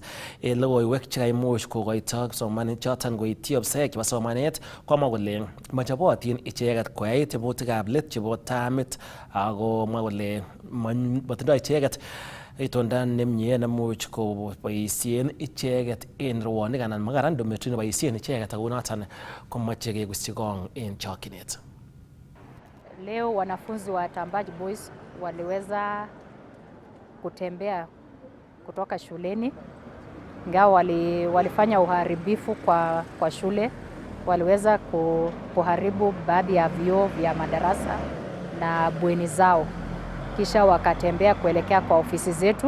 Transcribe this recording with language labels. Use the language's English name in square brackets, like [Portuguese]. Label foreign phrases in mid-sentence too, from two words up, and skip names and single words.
[Kalenjin] Logoiwek chekaimuch kokoito kipsomaninik choton koityi ofisek chebo somanet komwa kole machobotin icheket koyai tebutikab let chebo tamit ako mwa kole matindoi icheket itonda nemie nemuch koboisien icheket en rwonik anan makaran dormitory neboisien icheket ako noton komoche kekusyi kong en chokyinet. [Swahili] Leo wanafunzi wa Tambach Boys waliweza kutembea kutoka shuleni, ingawa walifanya uharibifu kwa shule. Waliweza kuharibu baadhi ya vioo vya madarasa na bweni zao, kisha wakatembea kuelekea kwa ofisi zetu.